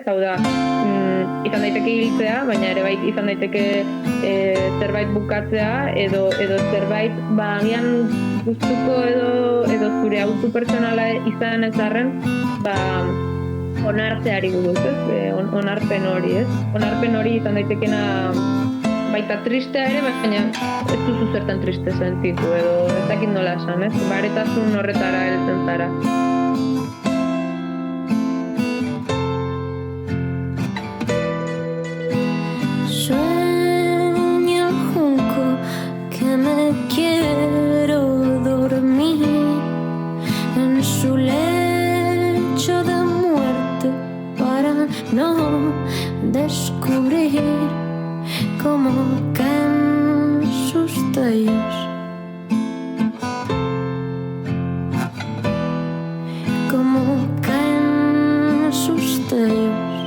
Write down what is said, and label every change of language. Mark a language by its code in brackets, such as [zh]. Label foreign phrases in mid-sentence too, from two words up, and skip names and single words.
[eu] Hau da, izan daiteke hiltzea, baina ere bai izan daiteke zerbait bukatzea, edo zerbait agian gustuko edo zure autu pertsonala izan ez arren, onartzeari buruz, ez? Onarpen hori, ez? Onarpen hori izan daitekena baita tristea ere, baina ez duzu zertan triste sentitu edo ez dakit nola esan, ez? Baretasun horretara heltzen zara. [es] Sueña el junco que me quiero dormir en su lecho de muerte para no descubrir cómo caen sus tallos, cómo caen sus tallos.